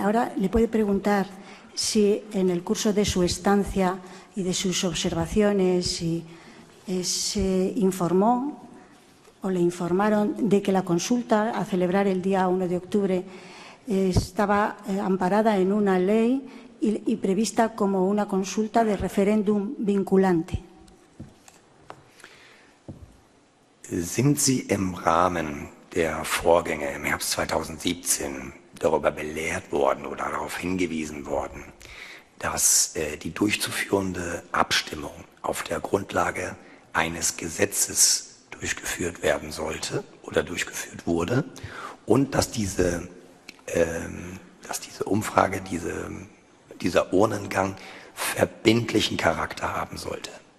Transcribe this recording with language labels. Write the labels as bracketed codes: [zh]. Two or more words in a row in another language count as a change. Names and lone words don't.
[es] Ahora le puede preguntar si en el curso de su estancia y de sus observaciones se informó o le informaron de que la consulta a celebrar el día 1 de octubre estaba amparada en una ley y prevista como una consulta de referéndum vinculante. [de] Sind Sie im Rahmen der Vorgänge im Herbst 2017 darüber belehrt worden oder darauf hingewiesen worden, dass die durchzuführende Abstimmung auf der Grundlage eines Gesetzes durchgeführt werden sollte oder durchgeführt wurde und dass diese Umfrage, dieser Urnengang verbindlichen Charakter haben sollte.